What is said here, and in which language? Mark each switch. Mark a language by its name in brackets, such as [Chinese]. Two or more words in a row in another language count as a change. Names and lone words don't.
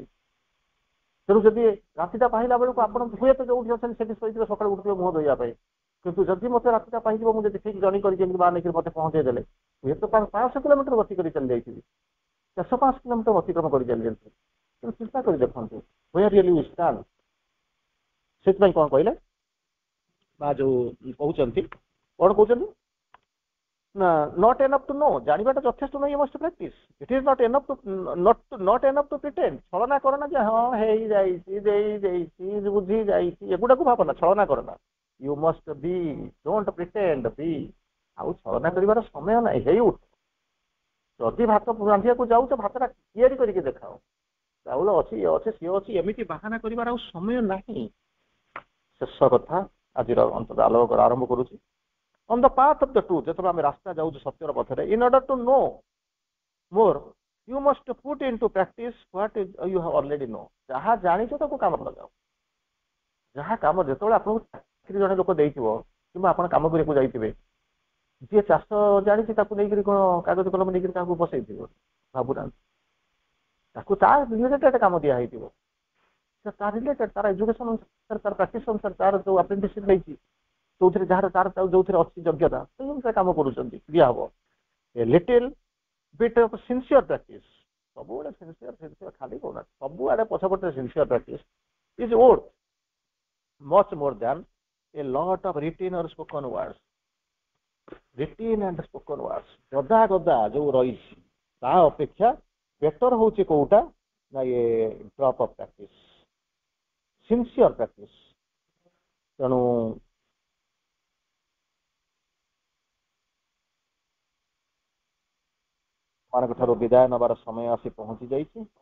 [Odia] ତେଣୁ ଯଦି ରାତିଟା ପାହିଲା ବେଳକୁ ଆପଣ ହୁଏତ ଯୋଉଠି ଅଛନ୍ତି ସେଠି ଶୋଇଥିବେ, ସକାଳୁ ଉଠିବେ ମୁହଁ ଧୋଇବା ପାଇଁ। କିନ୍ତୁ ଯଦି ମୋତେ ରାତିଟା ପାଇଯିବ, ମୁଁ ଯଦି ଠିକ୍ ଜର୍ଣ୍ଣି କରିକି ଏମିତି ବାହାର ନେଇକି ମୋତେ ପହଞ୍ଚେଇ ଦେଲେ, ହୁଏତ 500 କିଲୋମିଟର ଗତି କରି ଚାଲି ଯାଇଥିବି, 405 କିଲୋମିଟର ଅତିକ୍ରମ କରି ଚାଲି ଯାଇଥିବି। ତେଣୁ ଚିନ୍ତା କରି ଦେଖନ୍ତୁ, [English] where really we stand। [Odia] ସେଥିପାଇଁ କଣ କହିଲେ ବା ଯୋଉ କହୁଛନ୍ତି, କଣ କହୁଛନ୍ତି? [English] ନା not enough to know, [Odia] ଜାଣିବାଟା ଯଥେଷ୍ଟ ନୁହେଁ, [English] you must practice. It is not enough to not enough to pretend. [Odia] ଛଳନା କରନା ଯେ ହଁ ହେଇଯାଇଛି ଦେଇଯାଇଛି ବୁଝି ଯାଇଛି, ଏଗୁଡାକୁ ଭାବନା, ଛଳନା କରନା। [English] You must be, don't pretend, be। [Odia] ଆଉ ଛଳନା କରିବାର ସମୟ ନାହିଁ, ହେଇ ଉଠ। ଯଦି ଭାତ ରାନ୍ଧିବାକୁ ଯାଉଛ, ଭାତଟା ତିଆରି କରିକି ଦେଖାଅ। ଚାଉଳ ଅଛି, ଇଏ ଅଛି, ସିଏ ଅଛି, ଏମିତି ବାହାନା କରିବାର ଆଉ ସମୟ ନାହିଁ। ଶେଷ କଥା ଆଜିର ଅନ୍ତତଃ ଆଲୋକ ଆରମ୍ଭ କରୁଛି। [English] On the path of the truth, [Odia] ଯେତେବେଳେ ଆମେ ରାସ୍ତା ଯାଉଛୁ ସତ୍ୟର ପଥରେ, [English] in order to know more, you must put into practice what you have already know। [Odia] ଯାହା ଜାଣିଛ ତାକୁ କାମ ଲଗାଅ। ଯାହା କାମ ଯେତେବେଳେ ଆପଣଙ୍କୁ ଚାକିରି ଜଣେ ଲୋକ ଦେଇଥିବ, କିମ୍ବା ଆପଣ କାମ କରିବାକୁ ଯାଇଥିବେ, ଯିଏ ଚାଷ ଜାଣିଛି ତାକୁ ନେଇକରି କଣ କାଗଜ କଲମ ନେଇକରି କାହାକୁ ବସେଇଥିବ? ଭାବୁନାହାନ୍ତି। ତାକୁ ତା ରିଲେଟେଡ୍ କାମ ଦିଆ ହେଇଥିବ, ତା ରିଲେଟେଡ୍ ତାର ଏଜୁକେସନ ଅନୁସାରେ, ତାର ପ୍ରାକ୍ଟିସ ଅନୁସାରେ, ତାର ଯୋଉ ଆପ୍ରେଣ୍ଟିସସିପ ନେଇଛି, ଯୋଉଥିରେ ଯାହାର ତାର ଯୋଉଥିରେ ଅଛି ଯୋଗ୍ୟତା, ସେଇ ଅନୁସାରେ କାମ କରୁଛନ୍ତି, ଦିଆହବ। [English] a little bit of sincere practice, [Odia] ସବୁବେଳେ ସିନସିୟର ଖାଲି କହୁନାହାନ୍ତି, ସବୁଆଡେ ପଛପଟେ [English] sincere practice is worth much more than a lot of written or spoken words। written and spoken words, [Odia] ଗଦା ଗଦା ଯୋଉ ରହିଛି, ତା ଅପେକ୍ଷା ବେଟର ହଉଛି କୋଉଟା ନା [English] a drop of practice, sincere practice. [Odia] ତେଣୁ ମାନଙ୍କ ଠାରୁ ବିଦାୟ ନେବାର ସମୟ ଆସି ପହଞ୍ଚି ଯାଇଛି।